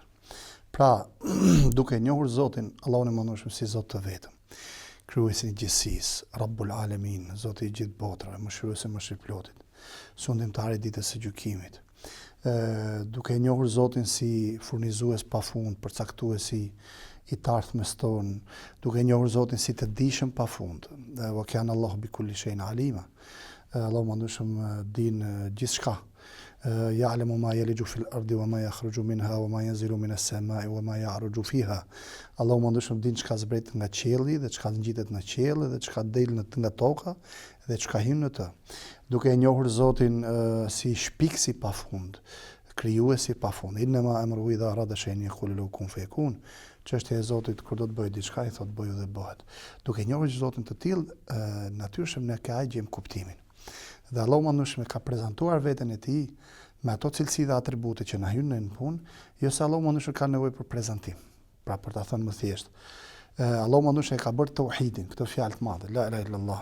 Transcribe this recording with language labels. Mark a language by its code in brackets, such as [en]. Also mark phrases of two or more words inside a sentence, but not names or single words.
[sq] Pra, duke njohur Zotin, Allahun e mëndshëm si Zot të vetëm, krijuesin e gjithësisë, [ar] رب العالمين, [sq] Zoti i gjithë botrave, mëshiruesi mëshirëplotit, sundimtari i ditës së gjykimit. Duke njohur Zotin si furnizues pafund, përcaktuesi i të ardhmes tonë, duke njohur Zotin si të dijshëm pafund. [ar] وكان الله بكل شيء عليما. [sq] Allahu mëndshëm din gjithçka. [ar] يعلم ما يلج في الأرض وما يخرج منها وما ينزل من السماء وما يعرج فيها. [sq] Allahu mëndshëm din çka zbret nga qielli dhe çka ngjitet në qiell dhe çka del nga toka dhe çka hyn në të. Duke njohur Zotin si shpikësi pafund, krijuesi pafund. [ar] إنما أمره إذا أراد شيئا يقول له كن فيكون. [sq] Çështja e Zotit kur do të bëjë diçka i thot bëju dhe bëhet. Duke njohur Zotin të tillë, natyrshëm ne ka gjejm kuptimin. Dhe Allahu mëndshëm ka prezantuar veten e tij me ato cilësi dhe atribute që na hyn në punë, jo se Allahu mëndshëm ka nevojë për prezantim. Pra për ta thënë më thjesht, Allahu mëndshëm ka bërë tauhidin, këtë fjalë të madhe, [ar] لا إله إلا الله.